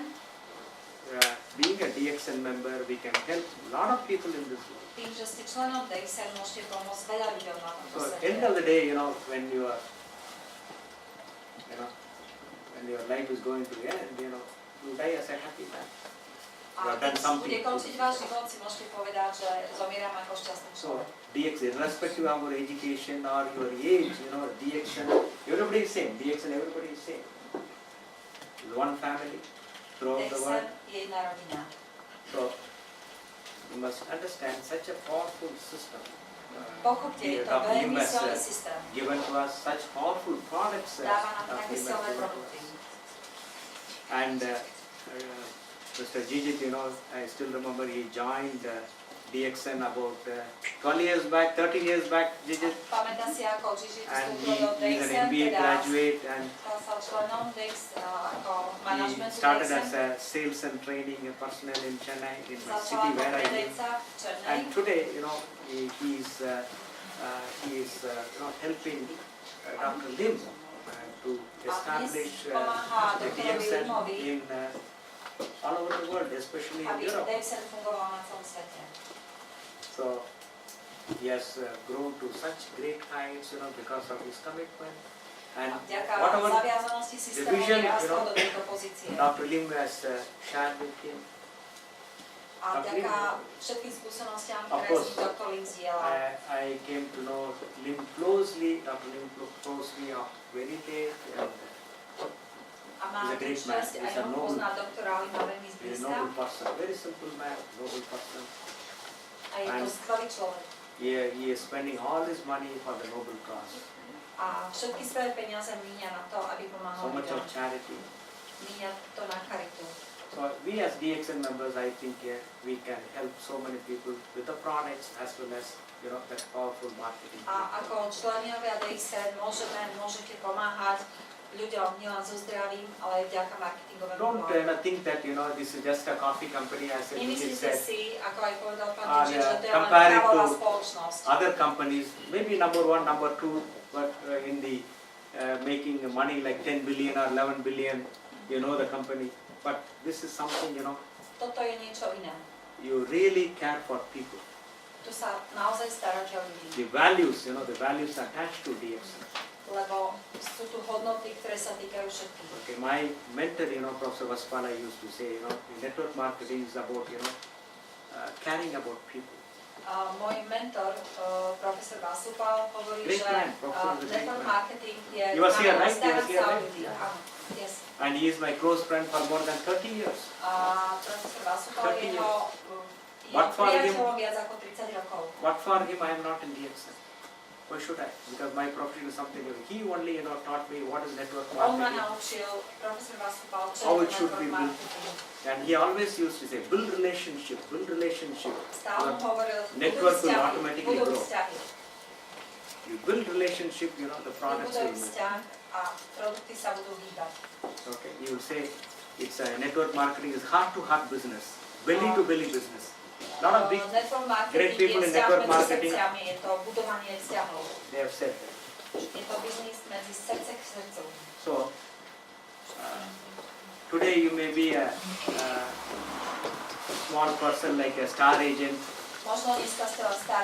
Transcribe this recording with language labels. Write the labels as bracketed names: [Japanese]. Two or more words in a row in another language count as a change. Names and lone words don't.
[English] being a DXN member, we can help a lot of people in this world. [Slovak] tým, že ste členom DXN, môžete pomôcť veľa ľuďom na tomto [English] So, [Slovak] svete. [English] end of the day, when your life is going to end, you die as a happy man. [Slovak] A keď bude končiť váš život, si môžete povedať, že zomieram ako šťastný [English] So, [Slovak] človek. [English] DXN, irrespective of our education or your age, DXN, everybody is same. DXN, everybody is same. It's one family throughout the world. [Slovak] DXN je jedna rodina. [English] So, you must understand such a powerful system. [Slovak] Pochopte, je to Dr. veľmi [English] Lim has [Slovak] silný systém. [English] given to us such powerful products. [Slovak] Dáva nám Dr. také [English] Lim has [Slovak] silné [English] given to [Slovak] produkty. [English] us. And Mr. Jijit, I still remember he joined DXN about 12 years back, 13 years back, Jijit. [Slovak] Pamätám si, ako Gigi [English] And [Slovak] vstúpil do [English] he's an [Slovak] DXN, [English] MBA [Slovak] teda [English] graduate and [Slovak] stal sa členom DX ako [English] he [Slovak] manažmentu [English] started as [Slovak] DXN. [English] a sales and training personnel in Chennai, in my [Slovak] Začal [English] city [Slovak] ako [English] where I live. [Slovak] predajca v Černej. [English] And today, he is helping Dr. Lim to establish [Slovak] pomáha [English] the [Slovak] doktorovi [English] DXN [Slovak] Limovi, [English] in all over the world, especially in [Slovak] aby [English] Europe. [Slovak] DXN fungoval na celom svete. [English] So he has grown to such great heights, because of his commitment. And [Slovak] Vďaka [English] whatever [Slovak] zaviazanosti systému [English] vision, [Slovak] vyrastol do tejto pozície. [English] Dr. Lim has shared with him, [Slovak] A vďaka všetkým skúsenostiam, [English] Of [Slovak] ktoré [English] course. [Slovak] si doktor Lim zdieľal. [English] I came to know Lim closely, Dr. Lim closely of very late, and [Slovak] A mám [English] he's a [Slovak] tú [English] great man. [Slovak] čest aj [English] He's a noble, [Slovak] poznať doktora Lima veľmi [English] he's a [Slovak] zblízka. [English] noble person, very simple man, noble person. [Slovak] A je to [English] and- [Slovak] skvelý človek. [English] He is spending all his money for the noble cause. [Slovak] A všetky svoje peniaze míňa na to, aby [English] So [Slovak] pomáhal [English] much [Slovak] ľuďom. [English] of charity. [Slovak] Míňa to na charitu. [English] So we as DXN members, I think we can help so many people with the products as well as that powerful marketing. [Slovak] A ako členovia DXN môžete pomáhať ľuďom nielen so zdravím, ale aj vďaka marketingovému [English] Don't [Slovak] plánu. [English] think that this is just a coffee company, as it [Slovak] Nemyslíte [English] said. [Slovak] si, ako aj povedal pán [English] Ah, [Slovak] Čiže, [English] yeah. [Slovak] že to je len [English] Compare it [Slovak] kávová [English] to [Slovak] spoločnosť. [English] Other companies, maybe number one, number two, but in the making money like 10 billion or 11 billion, the company. But this is something, [Slovak] Toto je niečo iné. [English] you really care for people. [Slovak] Tu sa naozaj staráte o ľudí, [English] The values, the values attached to DXN. [Slovak] lebo sú tu hodnoty, ktoré sa týkajú všetkých. [English] Okay, my mentor, Professor Vaspala used to say, network marketing is about, caring about people. [Slovak] Môj mentor, profesor Vasupal, hovorí, [English] Great [Slovak] že [English] man, professor is a great [Slovak] network [English] man. [Slovak] marketing je [English] He was here, right? He was [Slovak] starať [English] here, [Slovak] sa o [English] right? [Slovak] ľudí. [English] Yeah. [Slovak] Áno, [English] yes. And he is my close friend for more than 30 years. [Slovak] A profesor Vasupal 30 je [English] But for him- [Slovak] priateľom viac ako 30 rokov. [English] But for him, I am not in DXN. Why should I? Because my profession is something new. He only, taught me what is network [Slovak] On ma [English] marketing. [Slovak] naučil, profesor Vasupal, čo [English] How [Slovak] je [English] it should [Slovak] network [English] be built. [Slovak] marketing. [English] And he always used to say, build relationship, build relationship. [Slovak] Stále mu hovoril, [English] Network will [Slovak] vzťahy, [English] automatically [Slovak] budú [English] grow. [Slovak] vzťahy. [English] You build relationship, the products will [Slovak] Vybudujú [English] move. [Slovak] vzťah a produkty sa budú hýbať. [English] Okay, you will say, it's a network marketing is heart-to-heart business, belly-to-belly business. Lot of big, Network marketing great people [Slovak] je [English] in [Slovak] vzťah [English] network [Slovak] medzi [English] marketing. [Slovak] srdciami, je to budovanie vzťahov. [English] they have said that. [Slovak] Je to biznis medzi srdce k srdcu. [English] So, today you may be a small person like a star agent. [Slovak] Možno dneska ste len starým